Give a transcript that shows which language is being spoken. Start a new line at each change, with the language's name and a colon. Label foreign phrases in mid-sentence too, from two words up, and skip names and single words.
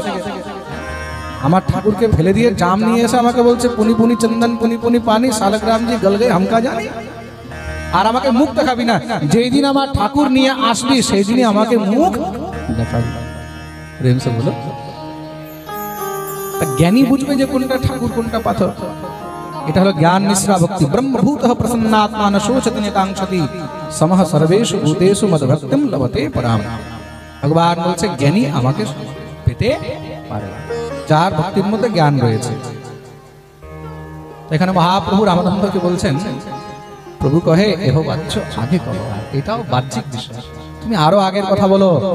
Bangla: আমার ঠাকুরকে ফেলে দিয়ে জাম নিয়ে এসে আমাকে বলছে
Hindi: पुनि पुनि चंदन, पुनि पुनि पानी, शालग्राम जी गल गये हमका जानी।
Bangla: আর আমাকে মুখ দেখাবি না, যেই দিন আমার ঠাকুর নিয়ে আসবি সেই দিনই আমাকে মুখ দেখাবি।
Hindi: प्रेम से बोलो।
Bangla: জ্ঞানী বুঝবে যে কোনটা ঠাকুর কোনটা পাথর। এটা হলো জ্ঞান মিশ্রা ভক্তি।
Sanskrit: ব্রহ্মভূত প্রসন্নাত্মা ন শোচতি ন কাঙ্ক্ষতি সমহ সর্বেষু ভূতেষু মদ্ভক্তিম লভতে পরাম।
Bangla: ভগবান বলছে জ্ঞানী আমাকে পেতে পারে, যার ভক্তির মধ্যে জ্ঞান রয়েছে। এখানে মহাপ্রভু রামানন্দকে বলছেন প্রভু কহে এহ বাচ্চ আগে কহ, এটাও বাহ্যিক বিষয়, তুমি আরো আগের কথা বলো।